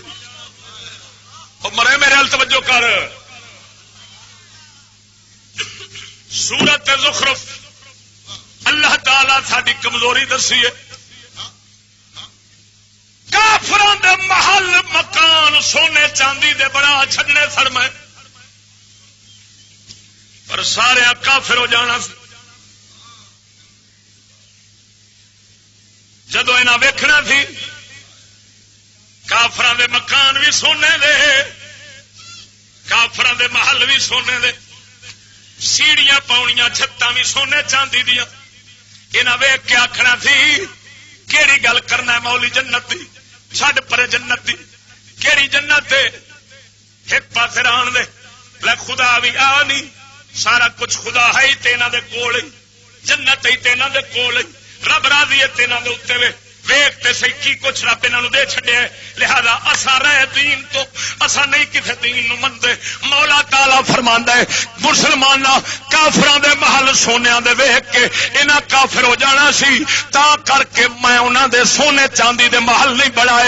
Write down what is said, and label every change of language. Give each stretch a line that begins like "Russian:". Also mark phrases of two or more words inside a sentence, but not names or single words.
Punjabi: اور مرے میرے ال توجہ کر، سورت زخرف اللہ تعالی ساری کمزوری دسی ہے، کافراں دے محل مکان سونے چاندی دے بنا چھڈنے سن میں، پر سارے کافر ہو جانا سی۔ جدو انہاں ویکھنا سی کافراں دے مکان بھی سونے دے، کافراں دے محل بھی سونے دے، سیڑیاں پاؤنیاں چھتاں بھی سونے چاندی دیاں، انہاں ویکھ کے آکھنا سی کیڑی گل کرنا ہے مولی جنت دی، چھڈ پرے جنت دی، کیڑی جنت ہے ایک پاسے رہن دے، لے خدا بھی آ نہیں، سارا کچھ خدا ہے ہی تے انہاں دے کول ہی، جنت ہی تے انہاں دے کول ہی، رب راضی ہے تیناں دے اوتے وے، ویکھ تے سی کی کچھ رب انہاں نوں دے چھڈیا ہے، لہذا اساں رہ دین تو اساں نہیں کسے دین نوں مندے۔ مولا تعالی فرماندا ہے مسلماناں کافراں دے محل سونیاں دے ویکھ کے انہاں کافر ہو جانا سی، تا کر کے میں انہاں دے سونے چاندی دے محل نہیں بنائے۔